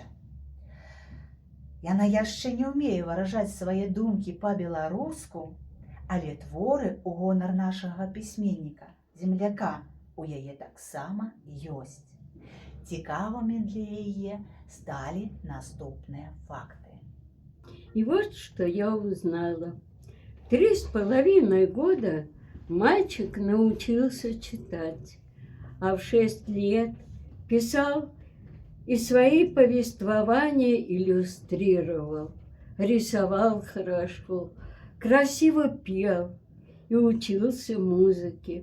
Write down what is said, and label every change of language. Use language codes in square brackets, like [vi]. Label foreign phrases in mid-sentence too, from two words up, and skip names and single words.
[be] Яна яшчэ не ўмее выражаць свае думкі па-беларуску, але творы ў гонар нашага пісьменніка, земляка, у яе таксама ёсць. Цікавымі для яе сталі наступныя факты. [ru] И вот что я узнала. 3,5 года мальчик научился читать, а в 6 лет писал и свои повествования иллюстрировал, рисовал хорошо, красиво пел и учился музыке.